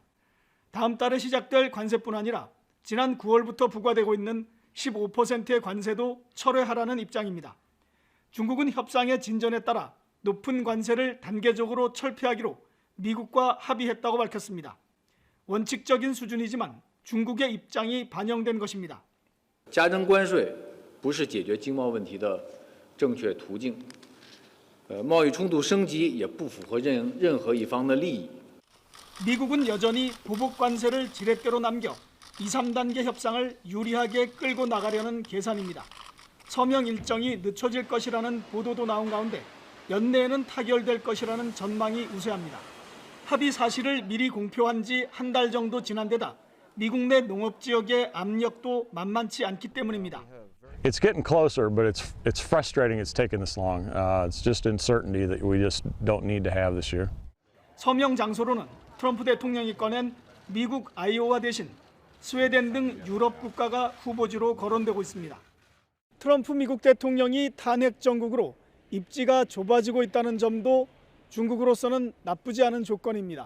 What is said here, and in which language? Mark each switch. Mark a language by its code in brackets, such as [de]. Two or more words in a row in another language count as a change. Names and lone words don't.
[ko] 다음 달에 시작될 관세뿐 아니라 지난 9월부터 부과되고 있는 15%의 관세도 철회하라는 입장입니다. 중국은 협상의 진전에 따라 높은 관세를 단계적으로 철폐하기로 미국과 합의했다고 밝혔습니다. 원칙적인 수준이지만 중국의 입장이 반영된 것입니다. [zh] 加征关税不是解决经贸问题的正确途径，贸易冲突升级也不符合任何一方的利益。 [ko] 미국은 여전히 보복 관세를 지렛대로 남겨 2, 3단계 협상을 유리하게 끌고 나가려는 계산입니다. 서명 일정이 늦춰질 것이라는 보도도 나온 가운데 연내에는 타결될 것이라는 전망이 우세합니다. 합의 사실을 미리 공표한 지 한 달 정도 지난 데다 미국 내 농업 지역의 압력도 만만치 않기 때문입니다. [en] It's getting closer, but it's frustrating it's taken this long. It's just uncertainty that we just don't need to have this year. [ko] 서명 장소로는 트럼프 대통령이 꺼낸 미국 아이오와 대신 스웨덴 등 유럽 국가가 후보지로 거론되고 있습니다. 트럼프 미국 대통령이 탄핵 정국으로 입지가 좁아지고 있다는 점도 중국으로서는 나쁘지 않은 조건입니다.